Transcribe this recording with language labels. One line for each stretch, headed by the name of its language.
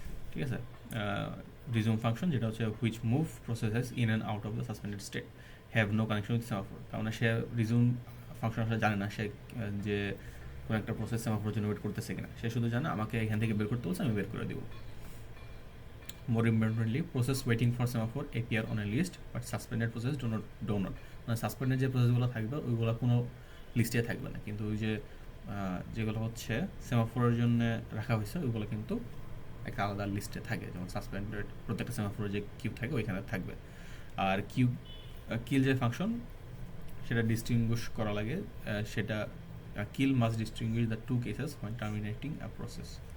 Bangla: ঠিক আছে,
English: resume function
Bangla: যেটা হচ্ছে
English: Which move processes in and out of the suspended state have no connection with semaphore.
Bangla: কারণ সে resume function আসলে জানে না সে যে কোনো একটা প্রসেস সেমাফোরের জন্য ওয়েট করতেছে কিনা, সে শুধু জানে আমাকে এখান থেকে বের করতে বলছে, আমি বের করে দিব।
English: More importantly, process waiting for semaphore appear on a list, but suspended process do not.
Bangla: মানে সাসপেন্ডেড যে প্রসেসগুলো থাকবে ওইগুলো কোনো লিস্টে থাকবে না, কিন্তু ওই যে যেগুলো হচ্ছে সেমাফোরের জন্য রাখা হয়েছে ওইগুলো কিন্তু একটা আলাদা লিস্টে থাকে, যেমন সাসপেন্ডেড প্রত্যেকটা সেমাফোরের যে কিউ থাকে ওইখানে থাকবে। আর কিল যে ফাংশন সেটা ডিস্টিংগুইশ করা লাগে, সেটা
English: Kill must distinguish the two cases when terminating a process.